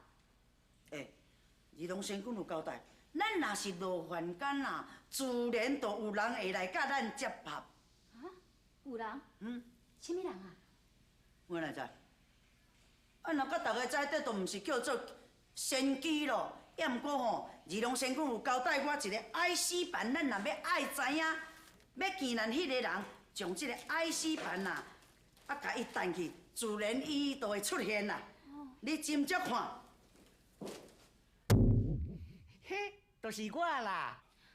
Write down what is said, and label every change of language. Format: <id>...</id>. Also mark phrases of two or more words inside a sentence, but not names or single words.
<nan>二龙仙君有交代，咱若是落凡间啊，自然就有人会来甲咱接洽。啊？有人？什么人啊？我哪知？啊，若甲大家知，这都毋是叫做仙机咯。也毋过吼，二龙仙君有交代我一个 IC 盘，咱若要爱知影，要见咱迄个人，将这个 IC 盘啊，甲伊弹去，自然伊就会出现啦。你斟酌看。嘿，就是我啦。</nan>